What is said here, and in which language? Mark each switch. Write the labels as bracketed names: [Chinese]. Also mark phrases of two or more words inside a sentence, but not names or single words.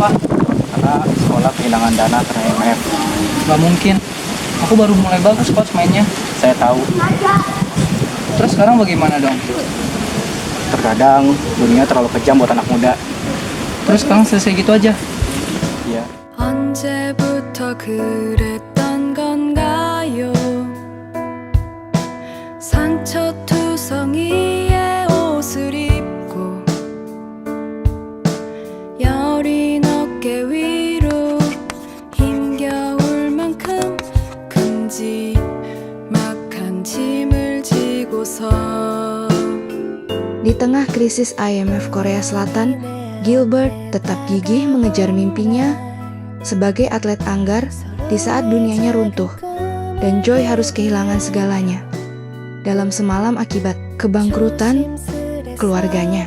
[Indonesian] Karena sekolah kehilangan dana karena IMF. Gak mungkin. Aku baru mulai bagus coach mainnya. Saya tahu. Terus sekarang bagaimana dong? Terkadang dunia terlalu kejam buat anak muda. Terus sekarang selesai gitu aja. Iya. [Korean] 언제부터 그랬던 건가요? 상처투성이의 옷을 입고 여린 어깨 위로 힘겨울 만큼 큼지막한 짐을 지고서 [Indonesian] Di tengah krisis IMF Korea Selatan, Gilbert tetap gigih mengejar mimpinya sebagai atlet anggar di saat dunianya runtuh, dan Joy harus kehilangan segalanya dalam semalam akibat kebangkrutan keluarganya.